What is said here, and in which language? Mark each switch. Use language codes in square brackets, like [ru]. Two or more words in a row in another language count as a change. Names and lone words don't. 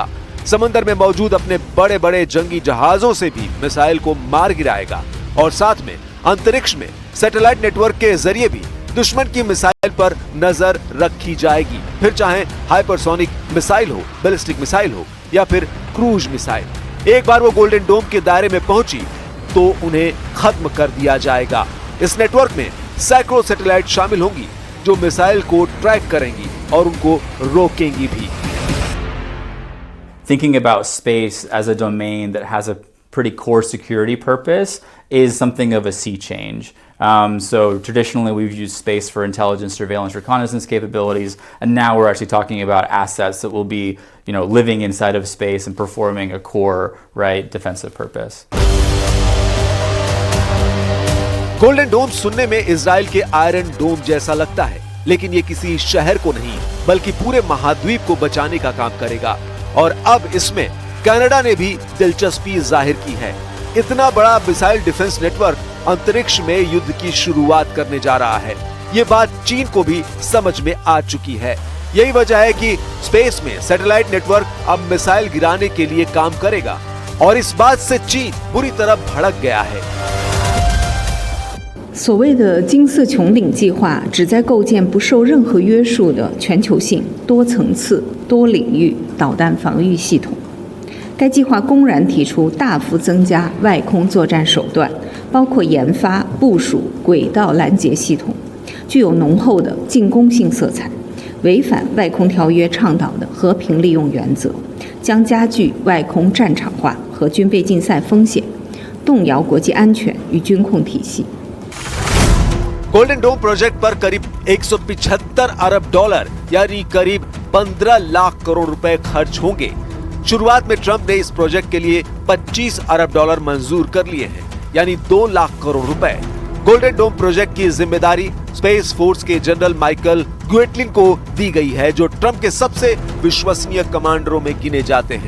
[hi] समंदर में मौजूद अपने बड़े बड़े जंगी जहाजों से भी मिसाइल को मार गिराएगा और साथ में अंतरिक्ष में [en] satellite network [hi] के जरिए भी दुश्मन की मिसाइल पर नजर रखी जाएगी, फिर चाहे [en] hypersonic missile [hi] हो, [en] ballistic missile [hi] हो या फिर [en] cruise missile. [hi] एक बार वो गोल्डन डोम के दायरे में पहुंची तो उन्हें खत्म कर दिया जाएगा। इस नेटवर्क में सैकड़ों सैटेलाइट शामिल होंगी जो मिसाइल को ट्रैक करेंगी और उनको रोकेंगी भी। [en] Thinking about space as a domain that has a pretty core security purpose is something of a sea change. So traditionally we've used space for intelligence, surveillance, reconnaissance capabilities, and now we're actually talking about assets that will be, living inside of space and performing a core, defensive purpose. [hi] गोल्डन डोम सुनने में इजराइल के आयरन डोम जैसा लगता है, लेकिन ये किसी शहर को नहीं बल्कि पूरे महाद्वीप को बचाने का काम करेगा। और अब इसमें कनाडा ने भी दिलचस्पी जाहिर की है। इतना बड़ा [en] missile defense network [hi] अंतरिक्ष में युद्ध की शुरुआत करने जा रहा है। ये बात चीन को भी समझ में आ चुकी है। यही वजह है कि स्पेस में [en] satellite network [hi] अब मिसाइल गिराने के लिए काम करेगा और इस बात से चीन बुरी तरह भड़क गया है। [zh] 所谓的金色穹顶计划旨在构建不受任何约束的全球性、多层次、多领域导弹防御系统。该计划公然提出大幅增加外空作战手段，包括研发、部署轨道拦截系统，具有浓厚的进攻性色彩，违反外空条约倡导的和平利用原则，将加剧外空战场化和军备竞赛风险，动摇国际安全与军控体系。 [hi] गोल्डन डोम प्रोजेक्ट पर करीब 175 अरब डॉलर यानी करीब 15 लाख करोड़ रुपए खर्च होंगे। शुरुआत में ट्रंप ने इस प्रोजेक्ट के लिए 25 अरब डॉलर मंजूर कर लिए हैं, यानी 2 लाख करोड़ रुपए। गोल्डन डोम प्रोजेक्ट की जिम्मेदारी स्पेस फोर्स के जनरल माइकल ग्वेटलिन को दी गई है, जो ट्रंप के सबसे विश्वसनीय कमांडरों में गिने जाते हैं।